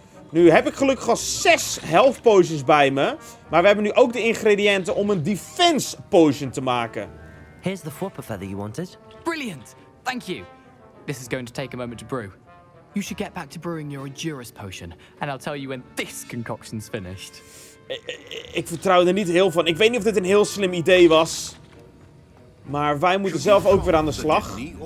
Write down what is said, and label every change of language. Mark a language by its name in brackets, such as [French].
[Dutch] Nu heb ik gelukkig al 6 health potions bij me. Maar we hebben nu ook de ingrediënten om een defense potion te maken. [English] Here's the flopper feather you wanted. Brilliant! Thank you. This is going to take a moment to brew. You should get back to brewing your Juras potion, and I'll tell you when this concoction's finished. [Dutch] Ik vertrouw er niet heel van. Ik weet niet of dit een heel slim idee was. Maar wij moeten zelf ook weer aan de slag.